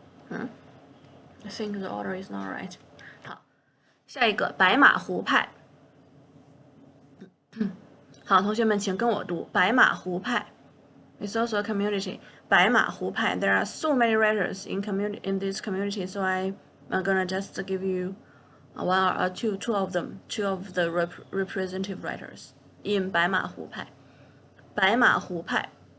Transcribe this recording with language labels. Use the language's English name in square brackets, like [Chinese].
[English] I think the order is not right. [Chinese] 好，下一个白马湖派。好，同学们，请跟我读白马湖派。 [English] It's also a community. 白马湖派。 There are so many writers in this community, so I'm gonna just give you one or two of them, two of the representative writers in 白马湖派。 [Chinese] 白马湖派。